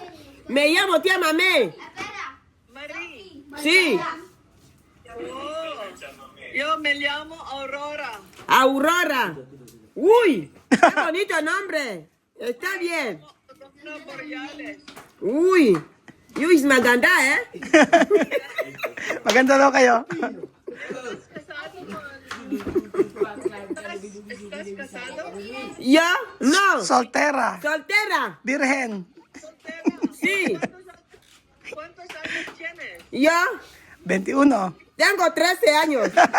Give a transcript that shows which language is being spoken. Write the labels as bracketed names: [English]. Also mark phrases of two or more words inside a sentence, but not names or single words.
[Spanish] Me llamo tía Mamé. Marí. Sí. Oh, yo me llamo Aurora. Aurora. Uy. Qué bonito nombre. Está bien. Aurora Boreales. [Filipino] Uy. Luis maganda, ¿eh? Maganda daw kayo. [Spanish] ¿Estás casado ¿Estás casado? ¿Yo? No. Soltera. Soltera. Virgen. ¿Soltera? Sí. ¿Cuántos años tienes? ¿Yo? 21. Tengo 13 años.